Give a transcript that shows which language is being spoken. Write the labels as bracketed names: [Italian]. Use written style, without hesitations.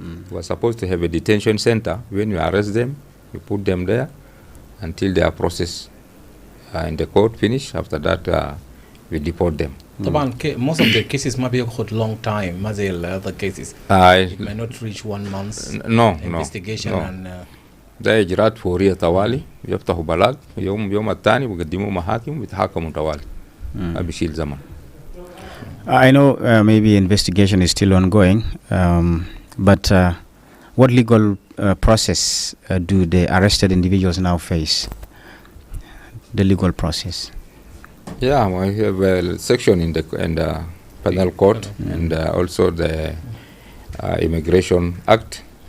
[English] We are supposed to have a detention center. When you arrest them, you put them there until they are processed in the court finish. After that, we deport them. Most of the cases might be a long time. Most of the other cases it may not reach 1 month. investigation and [Arabic] ده إجراءات فورية طوالي يفتحوا بلاغ يوم الثاني ويقدموا محاكم ويتحاكموا طوالي ما بيشيل زمن. [English] I know maybe investigation is still ongoing, but what legal process do the arrested individuals now face? The legal process. Yeah, we have a section in the penal code and also the Immigration Act.